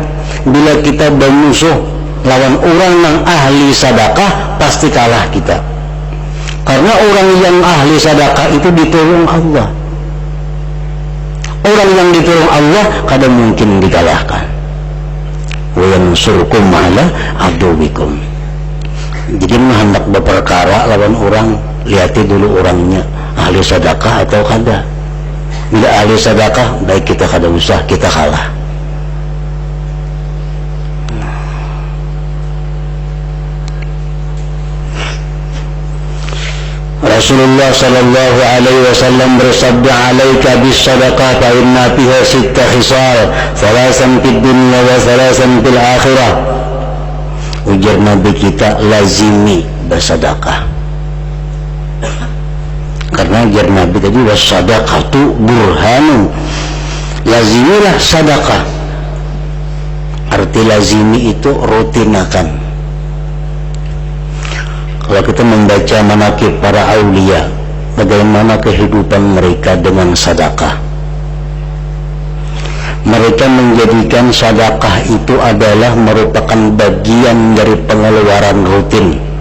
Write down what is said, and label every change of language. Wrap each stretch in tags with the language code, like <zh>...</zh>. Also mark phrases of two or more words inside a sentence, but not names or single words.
<bjn>Bila kita bermusuh lawan orang yang ahli sedekah, pasti kalah kita. Karena orang yang ahli sedekah itu ditolong Allah. Orang yang ditolong Allah kadang mungkin dikalahkan.</bjn> <ar>وينصركم على عدوكم.</ar> <bjn>Jadi hendak berperkara lawan orang, lihati dulu orangnya ahli sedekah atau kada. Bila ahli sedekah, baik kita kada usah, kita kalah. Rasulullah</bjn> <ar>صلى الله عليه وسلم</ar> <bjn>bersabda,</bjn> <ar>"عليك بالصدقة فإن فيها ست خصال ثلاثا في الدنيا وثلاثا في الآخرة."</ar> <bjn>Ujar Nabi kita, lazimi bersedekah. Karena ujar Nabi tadi,</bjn> <ar>والصدقة برهان,</ar> <bjn>lazimilah sedekah. Arti lazimi itu rutinakan. Kalau kita membaca manaqib para aulia, bagaimana kehidupan mereka dengan sedekah. Mereka menjadikan sedekah itu adalah merupakan bagian dari pengeluaran rutin.</bjn>